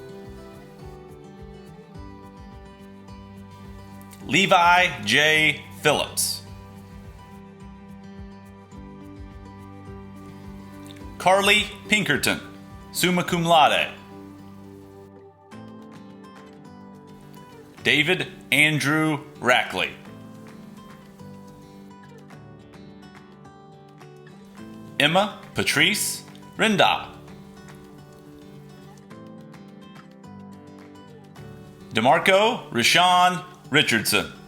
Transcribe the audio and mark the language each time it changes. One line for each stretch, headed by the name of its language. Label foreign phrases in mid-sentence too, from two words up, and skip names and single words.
English: Levi J. Phillips. Carly Pinkerton,
Latin: summa cum laude.
English: David Andrew Rackley. Emma Patrice Rinda. DeMarco Rashawn Richardson.